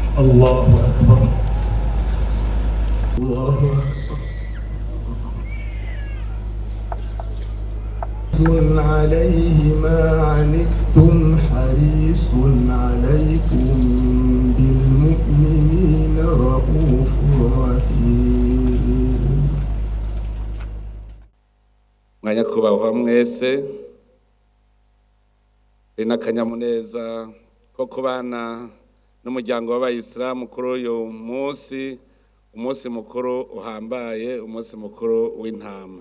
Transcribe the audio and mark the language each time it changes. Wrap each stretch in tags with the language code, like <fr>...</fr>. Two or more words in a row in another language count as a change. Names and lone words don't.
<ar>الله أكبر الله أكبر عليه ما عنتم حريص عليكم بالمؤمنين رؤوف رحيم.</ar> <rn>mwanyakubahwa mwese ina kanyamuneza ko kubana n'umuryango w'abayisilamu kuri uyu umunsi mukuru uhambaye, umunsi mukuru w'intama.</rn>